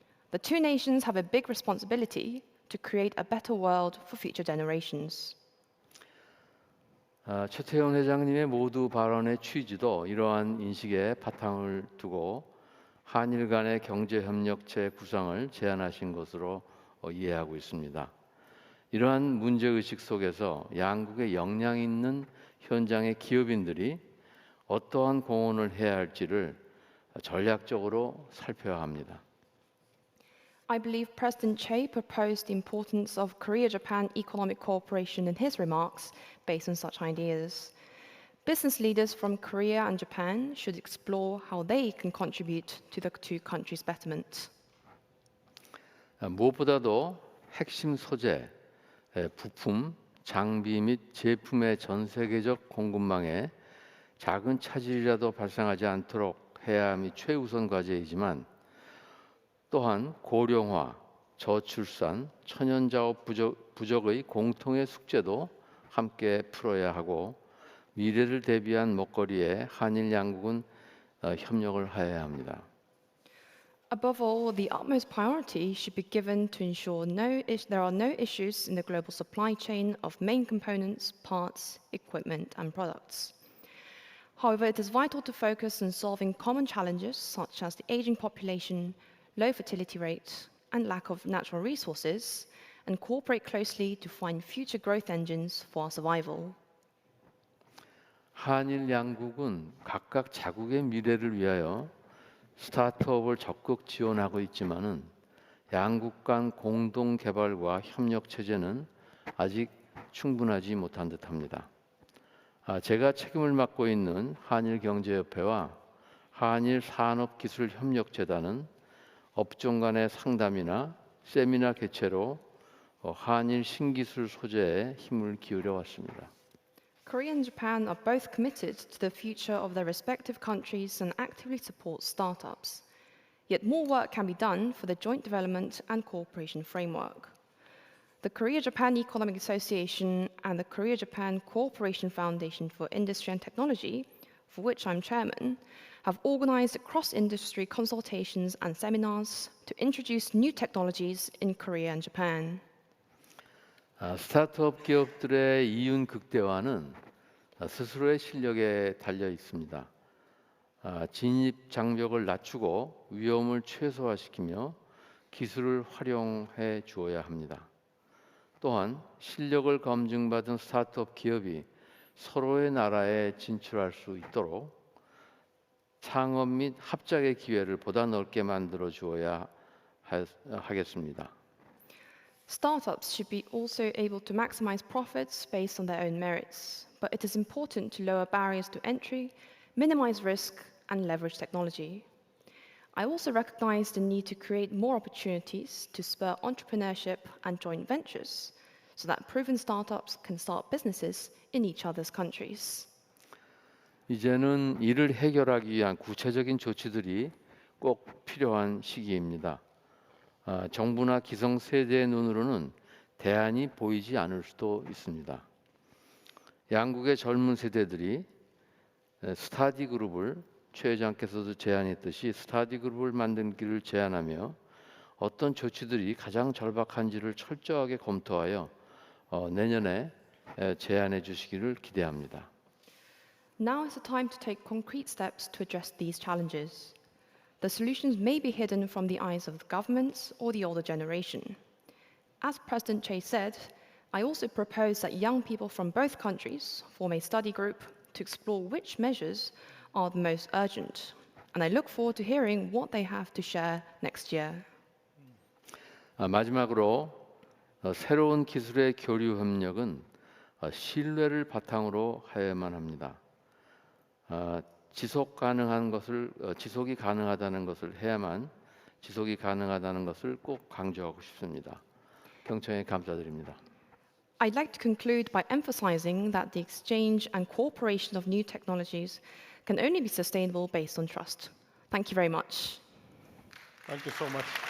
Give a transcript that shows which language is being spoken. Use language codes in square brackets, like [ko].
[en] The two nations have a big responsibility to create a better world for future generations. [ko] 최태원 회장님의 모두 발언의 취지도 이러한 인식에 바탕을 두고 한일 간의 경제협력체 구상을 제안하신 것으로 이해하고 있습니다. 이러한 문제의식 속에서 양국의 역량 있는 현장의 기업인들이 어떠한 공헌을 해야 할지를 전략적으로 살펴야 합니다. [en] I believe President Chey proposed the importance of Korea-Japan economic cooperation in his remarks based on such ideas. Business leaders from Korea and Japan should explore how they can contribute to the two countries' betterment. [ko] 무엇보다도 핵심 소재, 부품, 장비 및 제품의 전 세계적 공급망에 작은 차질이라도 발생하지 않도록 해야 함이 최우선 과제이지만 또한 고령화, 저출산, 천연자원 부족의 공통의 숙제도 함께 풀어야 하고 미래를 대비한 먹거리에 한일 양국은 협력을 하여야 합니다. [en] Above all, the utmost priority should be given to ensure there are no issues in the global supply chain of main components, parts, equipment, and products. However, it is vital to focus on solving common challenges such as the aging population, low fertility rate, and lack of natural resources, and cooperate closely to find future growth engines for our survival. [ko] 한일 양국은 각각 자국의 미래를 위하여 스타트업을 적극 지원하고 있지만은 양국 간 공동 개발과 협력 체제는 아직 충분하지 못한 듯합니다. 제가 책임을 맡고 있는 한일경제협회와 한일산업기술협력재단은 업종 간의 상담이나 세미나 개최로 한일 신기술 소재에 힘을 기울여 왔습니다. [en] Korea and Japan are both committed to the future of their respective countries and actively support startups. Yet more work can be done for the joint development and cooperation framework. The Korea-Japan Economic Association and the Korea-Japan Cooperation Foundation for Industry and Technology, for which I'm chairman, have organized cross-industry consultations and seminars to introduce new technologies in Korea and Japan. [ko] 스타트업 기업들의 이윤 극대화는 스스로의 실력에 달려 있습니다. 진입 장벽을 낮추고 위험을 최소화시키며 기술을 활용해 주어야 합니다. 또한 실력을 검증받은 스타트업 기업이 서로의 나라에 진출할 수 있도록 창업 및 합작의 기회를 보다 넓게 만들어 주어야 하겠습니다. [en] Startups should be also able to maximize profits based on their own merits, but it is important to lower barriers to entry, minimize risk, and leverage technology. I also recognize the need to create more opportunities to spur entrepreneurship and joint ventures so that proven startups can start businesses in each other's countries. [ko] 이제는 이를 해결하기 위한 구체적인 조치들이 꼭 필요한 시기입니다. 정부나 기성세대의 눈으로는 대안이 보이지 않을 수도 있습니다. 양국의 젊은 세대들이 스터디 그룹을 최 회장께서도 제안했듯이 스터디 그룹을 만들기를 제안하며 어떤 조치들이 가장 절박한지를 철저하게 검토하여 내년에 제안해 주시기를 기대합니다. [en] Now is the time to take concrete steps to address these challenges. The solutions may be hidden from the eyes of the governments or the older generation. As President Chey said, I also propose that young people from both countries form a study group to explore which measures are the most urgent. And I look forward to hearing what they have to share next year. [ko] 마지막으로 새로운 기술의 교류 협력은 신뢰를 바탕으로 하여야만 합니다. 지속이 가능하다는 것을 해야만 지속이 가능하다는 것을 꼭 강조하고 싶습니다. 경청에 감사드립니다. [en] I'd like to conclude by emphasizing that the exchange and cooperation of new technologies can only be sustainable based on trust. Thank you very much. Thank you so much.